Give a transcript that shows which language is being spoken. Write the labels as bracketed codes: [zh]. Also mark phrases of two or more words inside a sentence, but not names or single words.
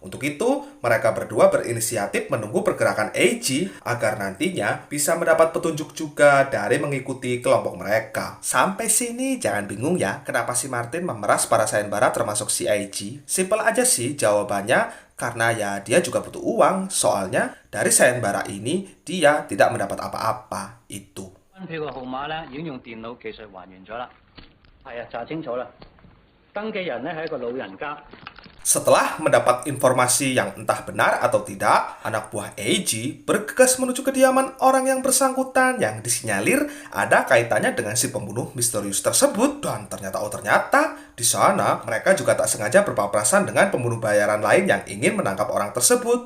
[id] Untuk itu, mereka berdua berinisiatif menunggu pergerakan Eiji agar nantinya bisa mendapat petunjuk juga dari mengikuti kelompok mereka. Sampai sini jangan bingung ya, kenapa si Martin memeras para sayembara termasuk si Eiji. Simpel aja sih jawabannya, karena ya dia juga butuh uang, soalnya dari sayembara ini dia tidak mendapat apa-apa. Itu. [yue] 票嘅號碼咧已經用電腦技術還原咗啦。係啊，查清楚啦。登記人咧係一個老人家。 [id] Setelah mendapat informasi yang entah benar atau tidak, anak buah Eiji bergegas menuju kediaman orang yang bersangkutan yang disinyalir ada kaitannya dengan si pembunuh misterius tersebut. Dan ternyata di sana mereka juga tak sengaja berpapasan dengan pembunuh bayaran lain yang ingin menangkap orang tersebut.